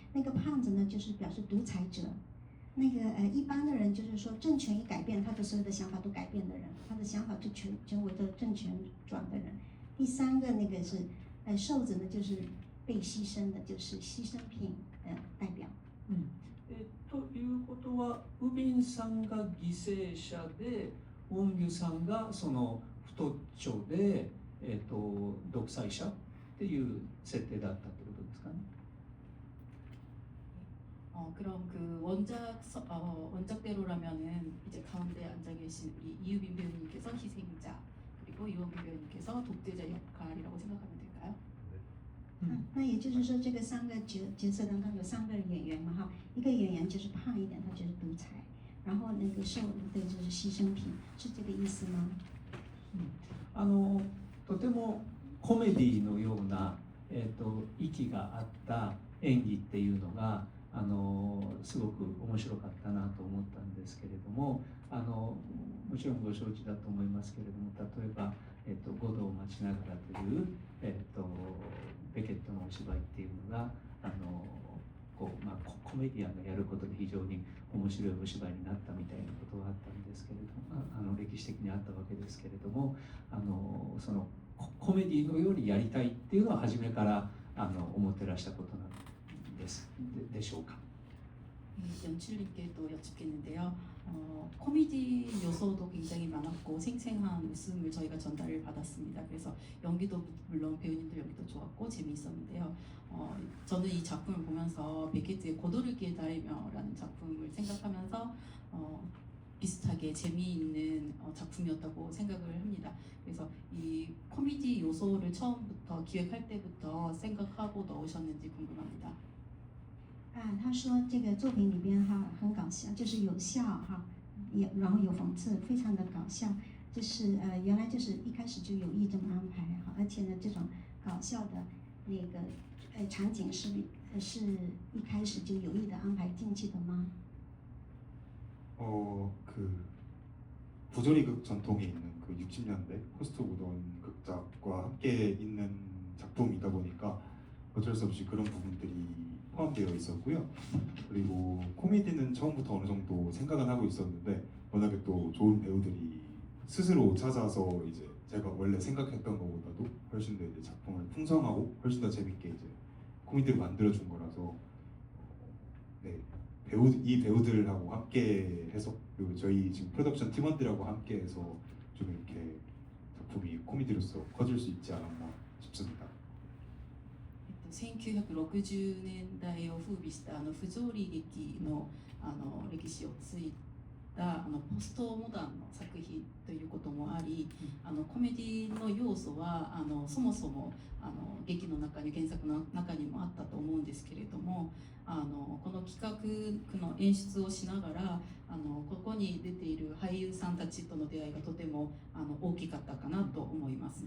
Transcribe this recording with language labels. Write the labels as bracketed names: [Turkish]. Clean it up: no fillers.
[Chinese] 那个胖子呢，就是表示独裁者；那个一般的人就是说政权一改变，他的所有的想法都改变的人，他的想法就全围着政权转的人。第三个那个是瘦子呢，就是被牺牲的，就是牺牲品代表。 [Japanese] ということはウビンさんが犠牲者で、ウォンギュさんがその太っちょで。独裁者っていう設定だったってことですかね。 [Korean] 그럼 그 원작대로라면은 이제 가운데 앉아 계신 우리 이유빈 배우님께서 희생자, 그리고 이원빈 배우님께서 독재자 역할이라고 생각하면 될까요? [Chinese] 那也就是说，这个三个角色当中有三个演员嘛哈，一个演员就是胖一点，他就是独裁，然后那个瘦的就是牺牲品，是这个意思吗？ [Japanese] とてもコメディのような、息があった演技っていうのがすごく面白かったなと思ったんですけれども、もちろんご承知だと思いますけれども、例えば、五道を待ちながらという、ベケットのお芝居っていうのがコメディアンがやることで非常に面白いお芝居になったみたいなことがあったんですけれども、歴史的にあったわけですけれども、そのコメディのようにやりたいっていうのは初めから思ってらしたことなんでしょうか。 [Korean] 연출님께도 여쭙겠는데요. 코미디 요소도 굉장히 많았고 생생한 웃음을 저희가 전달을 받았습니다. 그래서 연기도 물론 배우님들 연기도 좋았고 재미있었는데요. 저는 이 작품을 보면서 베케트의 고도르기의 다이며라는 작품을 생각하면서 비슷하게 재미있는 작품이었다고 생각을 합니다. 그래서 이 코미디 요소를 처음부터 기획할 때부터 생각하고 넣으셨는지 궁금합니다. [Chinese] 他说这个作品里边哈很搞笑，就是有笑哈，然后有讽刺，非常的搞笑。就是原来就是一开始就有意这么安排哈，而且呢这种搞笑的那个场景是一开始就有意的安排进去的吗？ [Korean] 그 부조리극 전통에 있는 그 60년대 포스트 모던 극작과 함께 있는 작품이다 보니까 어쩔 수 없이 그런 부분들이 포함되어 있었고요. 그리고 코미디는 처음부터 어느 정도 생각은 하고 있었는데 워낙에 또 좋은 배우들이 스스로 찾아서 이제 제가 원래 생각했던 것보다도 훨씬 더 이제 작품을 풍성하고 훨씬 더 재밌게 이제 코미디를 만들어준 거라서 네, 이 배우들하고 함께 해서 그리고 저희 지금 프로덕션 팀원들하고 함께 해서 좀 이렇게 작품이 코미디로서 커질 수 있지 않았나 싶습니다. [Japanese] 1960年代を風靡した不条理劇の歴史を継いだポストモダンの作品ということもあり、コメディの要素はそもそも劇の中に原作の中にもあったと思うんですけれども、この企画の演出をしながらここに出ている俳優さんたちとの出会いがとても大きかったかなと思います。